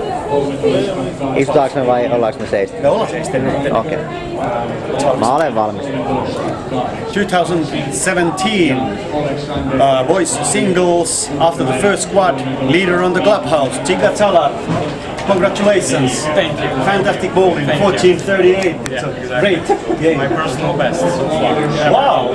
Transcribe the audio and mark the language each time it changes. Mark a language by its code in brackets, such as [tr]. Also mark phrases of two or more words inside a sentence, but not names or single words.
[fi] Istutaanko me vai ollaanko me seistä? Me ollaan seistä. Okei. Mä olen valmis. [en] 2017 boys singles after the first squad, leader on the clubhouse, Giga Tala. Congratulations. Thank you. Fantastic bowling. 14:38. It's a great game. My personal best so far. Wow.